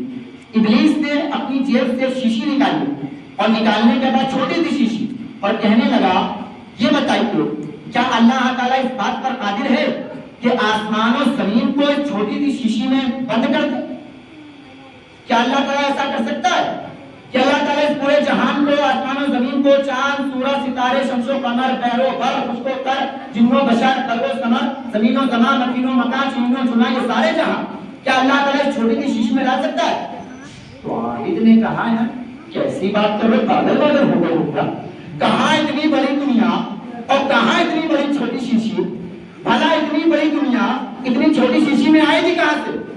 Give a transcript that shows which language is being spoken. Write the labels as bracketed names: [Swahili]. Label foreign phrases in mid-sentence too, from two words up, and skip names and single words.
[Urdu] ابلیس نے اپنی جیب سے شیشی نکالی اور نکالنے کے بعد چھوٹی سی شیشی اور کہنے لگا یہ بتائیے کیا اللہ تعالیٰ اس بات پر قادر ہے کہ آسمان و زمین کو اس چھوٹی سی شیشی میں بند کر دے؟ کیا اللہ تعالیٰ ایسا کر سکتا ہے کہ اللہ تعالیٰ اس پورے جہان کو, آسمان و زمین کو, چاند سورج ستارے شمس و قمر بحر و بر خشک و تر جن و بشر کلب و ثمر زمین و زمان مکین و مکان چین و چنا یہ سارے جہاں کیا اللہ تعالیٰ اس چھوٹی سی شیشی میں لا سکتا ہے؟ تو عابد نے کہا ہے کیسی بات کر رہے, پاگل پاگل ہو گئے ہوگا. کہاں اتنی بڑی دنیا اور کہاں اتنی بڑی چھوٹی شیشی؟ بھلا اتنی بڑی دنیا اتنی چھوٹی شیشی میں آئے گی کہاں سے؟